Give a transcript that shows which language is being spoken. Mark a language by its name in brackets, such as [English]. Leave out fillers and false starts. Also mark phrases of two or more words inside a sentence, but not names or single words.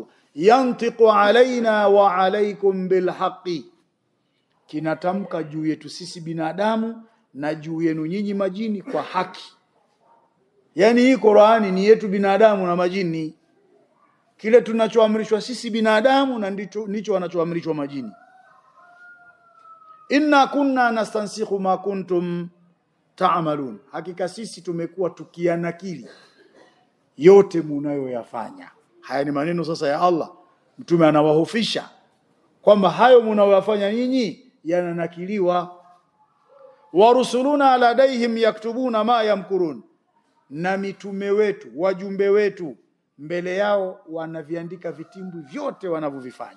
[Arabic] ينطق علينا وعليكم بالحق, [Swahili] kinatamka juu yetu sisi binadamu na juu yenu nyinyi majini kwa haki. Yani hii Qur'ani ni yetu binadamu na majini. Kile tunachoamrishwa sisi binadamu na ndicho wanachoamrishwa majini. [Arabic] إنا كنا نستنسخ ما كنتم تعملون, [Swahili] hakika sisi tumekuwa tukianakili yote munayoyafanya. Haya ni maneno sasa ya Allah. Mtume anawahofisha kwamba hayo munayoyafanya nyinyi yananakiliwa. [Arabic] ورسلنا لديهم يكتبون ما يمكرون, [Swahili] na mitume wetu, wajumbe wetu, mbele yao wanaviandika vitimbu vyote wanavyovifanya.